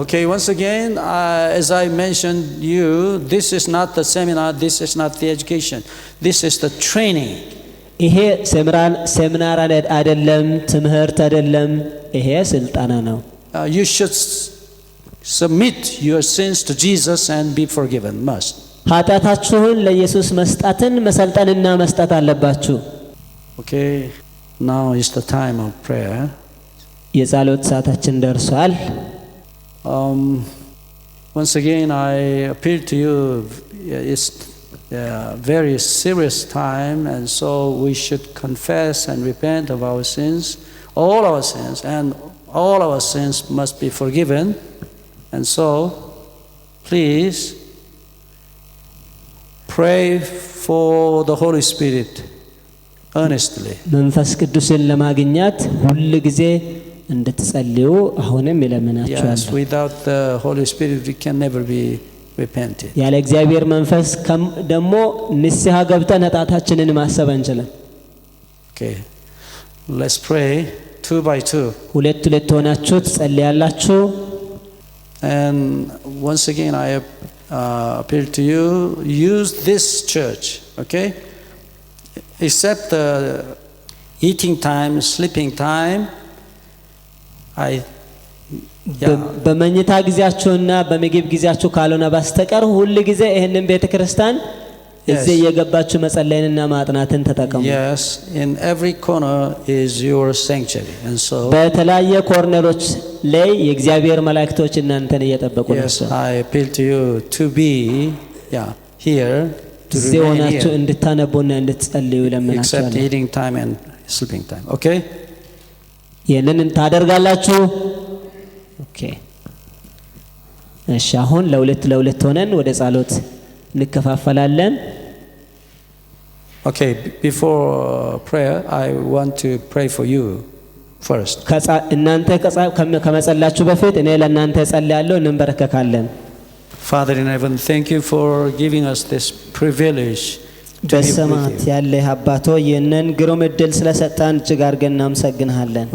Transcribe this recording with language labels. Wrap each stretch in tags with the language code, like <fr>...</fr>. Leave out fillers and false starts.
<en>Okay, once again, as I mentioned you, this is not the seminar, this is not the education, this is the training.</en> <am>ይሄ ሴሚናር አይደለም፣ ትምህርት አይደለም፣ ይሄ ስልጠና ነው።</am> <en>You should submit your sins to Jesus and be forgiven, must.</en> <am>ኃጢአታችሁን ለኢየሱስ መስጠትን መሰልጠንና መስጠት አለባችሁ።</am> <en>Okay, now is the time of prayer.</en> <am>የጸሎት ሰዓታችን ደርሷል።</am> <en>Once again, I appeal to you, it's a very serious time, and so we should confess and repent of our sins, all our sins, and all our sins must be forgiven. And so, please pray for the Holy Spirit earnestly.</en> <am>መንፈስ ቅዱስን ለማግኘት ሁሉ ጊዜ እንድትጸልዩ አሁንም ይለምናችኋል።</am> <en>Yes, without the Holy Spirit we can never be repented.</en> <am>ያለ እግዚአብሔር መንፈስ ደግሞ ንስሐ ገብተን ኃጢአታችንን ማሰብ አንችልም።</am> <en>Okay, let's pray 2 by 2.</en> <am>ሁለት ሁለት ሆናችሁ ትጸልያላችሁ።</am> <en>And once again, I appeal to you, use this church, okay? Except the eating time, sleeping time, I</en> <am>በመኝታ ጊዜያችሁና በምግብ ጊዜያችሁ ካልሆነ በስተቀር ሁሉ ጊዜ ይሄንን ቤተክርስቲያን እዚህ የገባችሁ መጸለይንና ማጥናትን ተጠቀሙ።</am> <en>Yes, in every corner is your sanctuary, and so</en> <am>በተለያየ ኮርነሮች ላይ የእግዚአብሔር መላእክቶች እናንተን እየጠበቁ ናቸው።</am> <en>I appeal to you to be here to remain here,</en> <am>እንድታነቡና እንድትጸልዩ</am> <en>except</en> <am>ለምናችኋለሁ።</am> <en>eating time and sleeping time. Okay?</en> <am>ይሄንን ታደርጋላችሁ። ኦኬ። እሺ አሁን ለሁለት ሆነን ወደ ጸሎት እንከፋፈላለን።</am> <en>Okay, before prayer, I want to pray for you first.</en> <am>እናንተ ከመጸላችሁ በፊት እኔ ለእናንተ ጸልያለሁ፣ እንበረከካለን።</am> <en>Father in heaven, thank you for giving us this privilege to be</en> <am>በሰማት</am> <en>with you.</en> <am>ያለ አባቶ ይህንን ግሩም ዕድል ስለሰጣን እጅግ አድርገን እናመሰግንሃለን።</am>